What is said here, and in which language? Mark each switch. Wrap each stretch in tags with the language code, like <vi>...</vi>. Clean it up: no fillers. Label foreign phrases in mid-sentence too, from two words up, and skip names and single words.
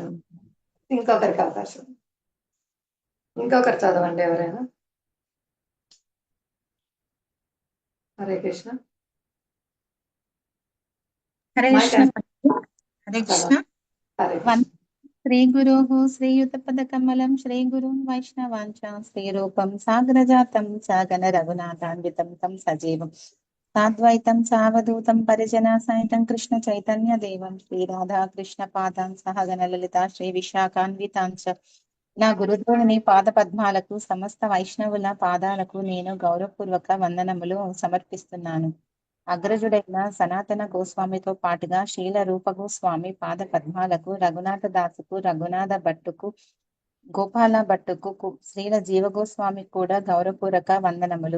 <te>ఇంకొకరికి అవకాశం, ఇంకొకరు చదవండి ఎవరైనా. హరే కృష్ణ. హరే కృష్ణ. హరే కృష్ణ. హరే కృష్ణ.</te> <sa>श्रीगुरोः श्रीयुतपदकमलं श्रीगुरुं वैष्णवाञ्च श्रीरूपं साग्रजातं सागन रघुनाथान्वितं तं सजीवं साद्वैतं सावधूतं परिजनासहितं कृष्णचैतन्यदेवं श्रीराधा कृष्णपादां सहगन ललिता श्रीविशाखान्विताञ्च</sa> <te>నా గురుదేవుని పాద పద్మాలకు సమస్త వైష్ణవుల పాదాలకు నేను గౌరవపూర్వక వందనములు సమర్పిస్తున్నాను. అగ్రజుడైన సనాతన గోస్వామితో పాటుగా శీల రూప గోస్వామి పాద పద్మాలకు, రఘునాథ దాసుకు, రఘునాథ భట్టుకు, గోపాల భట్టుకు, శ్రీల జీవ గోస్వామికి కూడా గౌరవపూర్వక వందనములు.</te>